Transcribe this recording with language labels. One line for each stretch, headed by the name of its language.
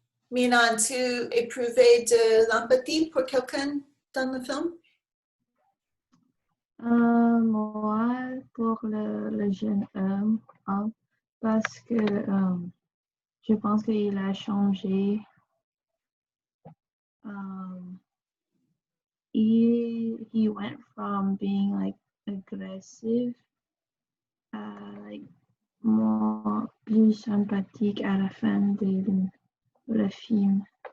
French: Minan, tu éprouvais de l'empathie pour quelqu'un dans le film? Moi, pour le jeune homme, parce que je pense qu'il a changé.
English: He went from being like aggressive, like
French: moi plus sympathique à la fin de le film.